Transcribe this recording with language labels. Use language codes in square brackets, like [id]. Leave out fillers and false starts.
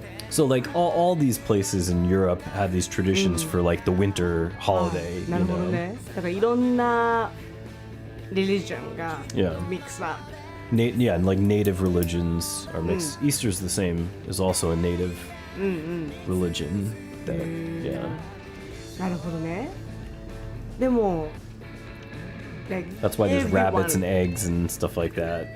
[en] So like all these places in Europe have these traditions for like the winter holiday. [ja] なるほどね。だからいろんなreligion が mix up. [en] Yeah, and like native religions are mixed. Easter's the same, is also a native religion. That, yeah. [ja] なるほどね。でも、like, [en] That's why there's everyone- rabbits and eggs and stuff like that.